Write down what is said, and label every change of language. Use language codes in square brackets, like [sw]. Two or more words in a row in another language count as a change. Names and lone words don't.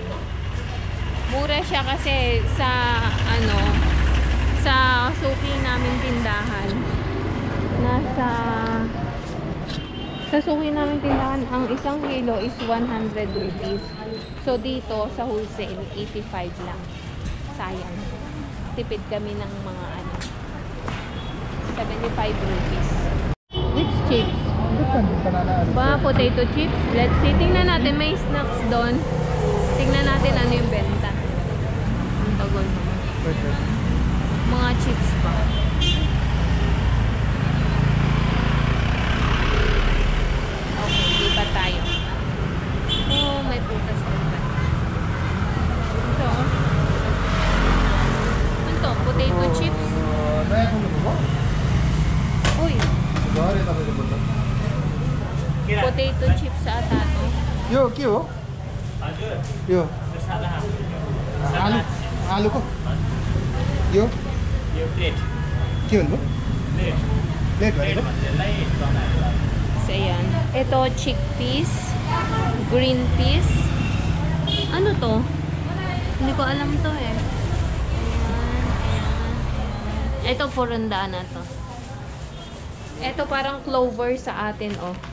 [tl] Mura siya kasi sa sa suki namin tindahan. Sa suki namin tindahan, ang 1 kilo is 100 rupees. So dito sa wholesale 85 lang. Sayang. Tipid kami ng mga 75 rupees. [en] Which chips? Ba, potato chips. Let's see. [tl] Tingnan natin, may snacks doon. Tingnan natin ano yung benta. Ang tagal naman. Mga chips pa. Okay, lipat tayo. Oh, may putas din ba? Ito. Ito, [en] potato chips. [tl] Uy. [en] Potato chips [tl] ata to. [hi] Yo, क्यों? Yo. आलू को? Yo. क्यों लो? Plate वाले को? [tl] So, ayan. Ito, chickpeas. [en] Green peas. [tl] Ano to? Hindi ko alam to eh. Ayan. Ito, purundaan na to. Ito parang clover sa atin, oh.